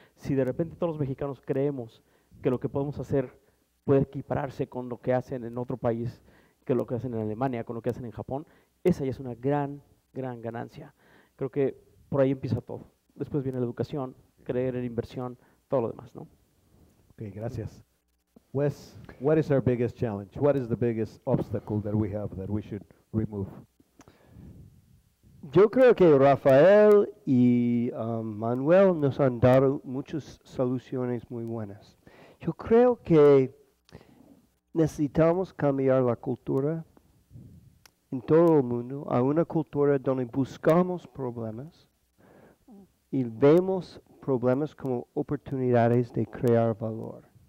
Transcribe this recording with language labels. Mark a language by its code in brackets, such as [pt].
[es] Si de repente todos los mexicanos creemos que lo que podemos hacer puede equipararse con lo que hacen en otro país, que lo que hacen en Alemania, con lo que hacen en Japón, esa ya es una gran ganancia. Creo que por ahí empieza todo. Después viene la educación, creer en inversión, todo lo demás, ¿no? Okay, gracias. [en] Wes, what is our biggest challenge? What is the biggest obstacle that we have that we should remove? [es] Yo creo que Rafael y Manuel nos han dado muchas soluciones muy buenas. Yo creo que necesitamos cambiar la cultura en todo el mundo a una cultura donde buscamos problemas y vemos problemas como oportunidades de crear valor.